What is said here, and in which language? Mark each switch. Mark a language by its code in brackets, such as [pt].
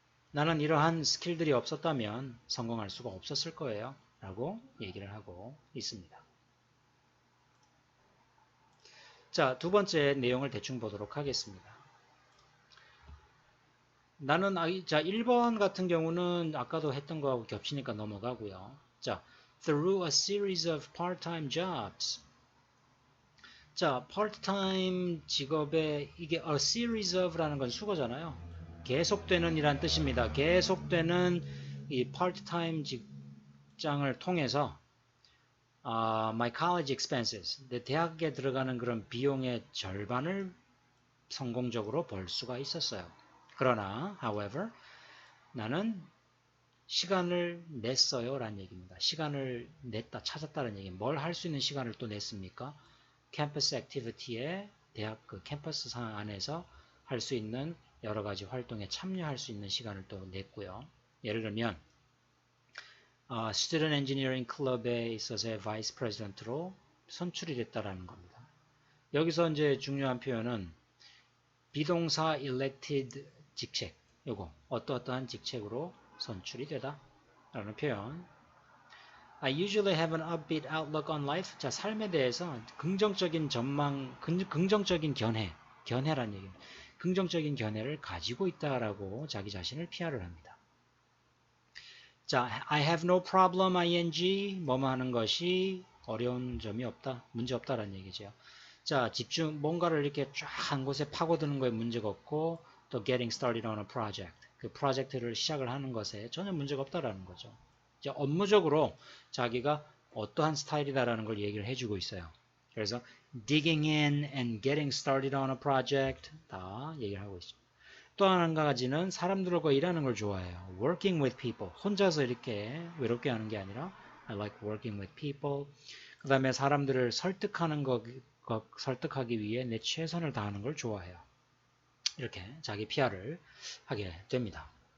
[ko] 나는 이러한 스킬들이 없었다면 성공할 수가 없었을 거예요. 라고 얘기를 하고 있습니다. 자, 두 번째 내용을 대충 보도록 하겠습니다. 나는, 자, 1번 같은 경우는 아까도 했던 거하고 겹치니까 넘어가고요. 자, [en] through a series of part-time jobs. [ko] 자, part-time 직업에 이게 [en] a series of [ko] 라는 건 수거잖아요. 계속되는 이란 뜻입니다. 계속되는 이 part-time 직장을 통해서 [en] my college expenses, [ko] 내 대학에 들어가는 그런 비용의 절반을 성공적으로 벌 수가 있었어요. 그러나, however, 나는 시간을 냈어요 라는 얘기입니다. 시간을 냈다, 찾았다는 얘기. 뭘 할 수 있는 시간을 또 냈습니까? 캠퍼스 액티비티에 대학 그 캠퍼스 상황 안에서 할 수 있는 여러 가지 활동에 참여할 수 있는 시간을 또 냈고요. 예를 들면 Student Engineering Club에 있어서의 Vice President로 선출이 됐다라는 겁니다. 여기서 이제 중요한 표현은 비동사 elected 직책, 요거 어떠한 직책으로 선출이 되다 라는 표현. [en] I usually have an upbeat outlook on life. [ko] 자, 삶에 대해서 긍정적인 전망, 긍정적인 견해란 얘기입니다. 긍정적인 견해를 가지고 있다라고 자기 자신을 PR을 합니다. 자, [en] I have no problem, [ko] ing, 뭐뭐 하는 것이 어려운 점이 없다, 문제 없다라는 얘기죠. 자, 뭔가를 이렇게 쫙 한 곳에 파고드는 거에 문제가 없고, 또 [en] getting started on a project, [ko] 그 프로젝트를 시작을 하는 것에 전혀 문제가 없다라는 거죠. 이제 업무적으로 자기가 어떠한 스타일이다라는 걸 얘기를 해주고 있어요. 그래서 [en] digging in and getting started on a project [ko] 다 얘기를 하고 있습니다. 또 한 가지는 사람들과 일하는 걸 좋아해요. [en] Working with people. [ko] 혼자서 이렇게 외롭게 하는 게 아니라 [en] I like working with people. [ko] 그 다음에 사람들을 설득하기 위해 내 최선을 다하는 걸 좋아해요. 이렇게 자기 PR을 하게 됩니다.